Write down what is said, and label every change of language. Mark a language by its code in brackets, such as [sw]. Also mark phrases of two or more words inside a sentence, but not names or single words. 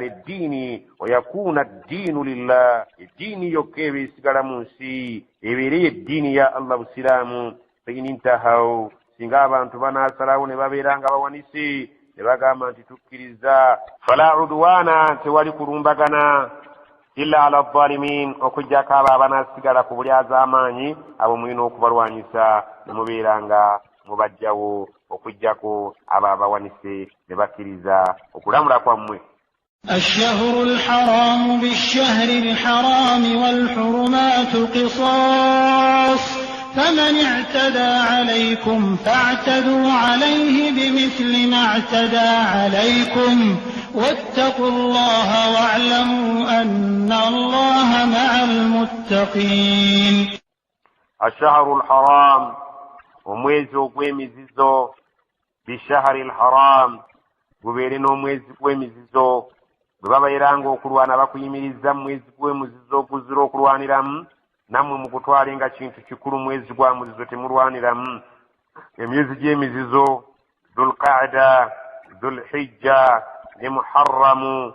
[lg] eddiini [ar] ويكون الدين لله [lg] eddiini yokka eba esigala mu nsi ebeere eddiini ya allah busiraamu [ar] فإن انتهوا [lg] singa abantu banaasalawo ne babeera nga bawanise ne bagamba nti tukkiriza [ar] فلا عدوان [lg] tewali kulumbagana [ar] إلا على الظالمين [lg] okujjako abo abanaasigala ku bulyazaamaanyi abo mulina okubalwanyisa ne mubeera nga mubajjawo okujjako abo abawanise ne bakkiriza okulamula kwammwe. [ar] الشهر الحرام بالشهر الحرام والحرمات قصاص فمن اعتدى عليكم فاعتدوا عليه بمثل ما اعتدى عليكم واتقوا الله واعلموا أن الله مع المتقين. الشهر الحرام [lg] omwezi ogw'emizizo [ar] بالشهر الحرام [lg] gubeere n'omwezi gw'emizizo bwe babeeranga okulwana bakuyimiriza mu mwezi gw'emizizo oguzira okulwaniramu nammwe mugutwalenga kintu kikulu mwezi gwa muzizo temulwaniramu emyezi gy'emizizo dhulqaada dhulhijja ne muharramu